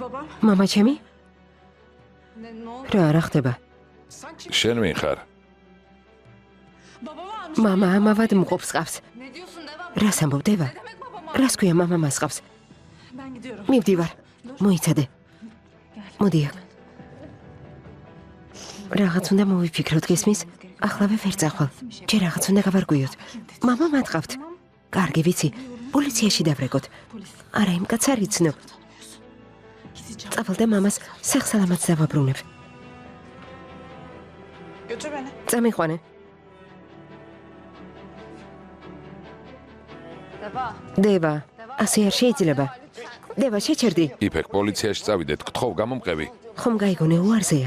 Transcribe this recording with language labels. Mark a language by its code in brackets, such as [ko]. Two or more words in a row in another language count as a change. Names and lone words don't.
[tr] Babam. [ka] მამა ჩემი? [tr] Ne oldu? [ka] რა რა ხდება? [tr] Sen kim? [ka] შენ ვინ ხარ? [tr] Babama almış. [ka] მამა ამავად მყოფს ყავს. [tr] Ne diyorsun Deva? [ka] რას ამბობ დევა? [tr] Ne demek babama? [ka] რას ქვია მამა მას ყავს? [tr] Ben gidiyorum. [ka] მივდივარ. მოიცადე. მოდი აქ. რაღაც უნდა მოვიფიქროთ გესმის? ახლავე ვერ წახვალ. ჯერ რაღაც უნდა გავარკვიოთ. მამა მათ ყავთ. კარგი ვიცი. პოლიციაში დავრეკოთ. არა იმ კაცს არ იცნობ. [tr] Gideceğim. [ka] წავალ და მამას სახსალამად დავაბრუნებ. [tr] Götür beni. [ka] წამიყვანე. [tr] Deva. [ka] დევა, ასე არ შეიძლება. დევა, შეჩერდი. იფეკ პოლიციაში წავიდეთ, გთხოვ გამომყევი. ხომ გაიგონე უარზეა.